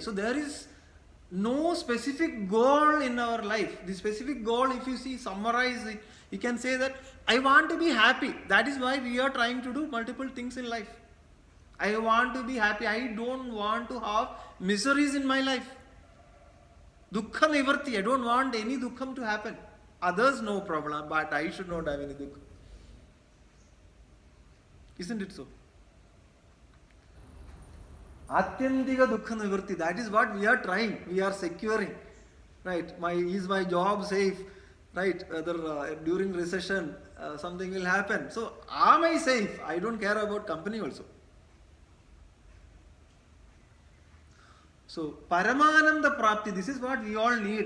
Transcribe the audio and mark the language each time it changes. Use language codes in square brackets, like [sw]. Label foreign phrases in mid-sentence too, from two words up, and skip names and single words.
[en] So there is no specific goal in our life. The specific goal, if you see, summarize it, you can say that I want to be happy. That is why we are trying to do multiple things in life. I want to be happy. I don't want to have miseries in my life. [sa] Dukkha nivarti. [en] I don't want any dukkham to happen. Others no problem, but I should not have any dukkha. Isn't it so? [sa] Atyantika dukkha nivarti. [en] That is what we are trying. We are securing. Right? Is my job safe? Right? Whether during recession something will happen. So am I safe? I don't care about company also. So [sa] Paramananda Prapti, [en] this is what we all need.